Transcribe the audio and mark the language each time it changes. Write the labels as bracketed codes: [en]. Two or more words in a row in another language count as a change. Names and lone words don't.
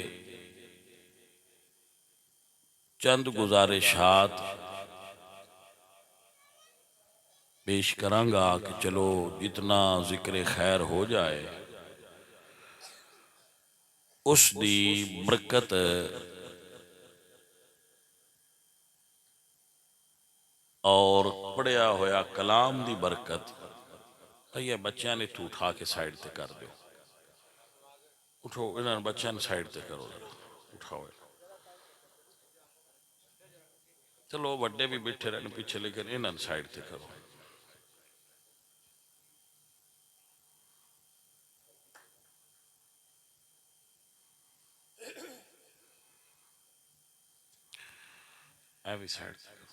[pa] چند گزارشات پیش کرانگا کہ چلو جتنا ذکر خیر ہو جائے اس دی برکت اور پڑھیا ہویا کلام دی برکت یہ بچیاں نے تو اٹھا کے سائیڈ تے کر دیو اٹھو انہاں بچیاں نے سائیڈ تے کرو اٹھاؤ چلو بڑے بھی بیٹھے رہنے پیچھے لیکن انہاں سائیڈ تے کرو اے بھی سائیڈ تے کرو